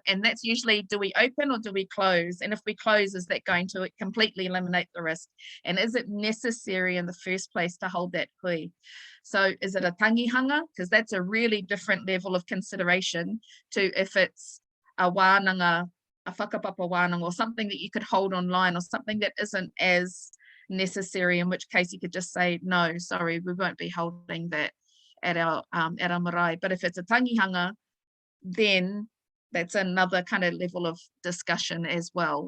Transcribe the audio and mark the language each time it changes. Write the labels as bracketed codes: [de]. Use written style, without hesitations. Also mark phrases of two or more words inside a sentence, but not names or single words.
[en] And that's usually, do we open or do we close? And if we close, is that going to completely eliminate the risk? And is it necessary in the first place to hold that hui? So is it a tangihanga? Because that's a really different level of consideration to if it's a wānanga, a [mi] whakapapa wānanga, [en] or something that you could hold online, or something that isn't as necessary, in which case you could just say, no, sorry, we won't be holding that at our marae. But if it's a tangihanga, then that's another kind of level of discussion as well.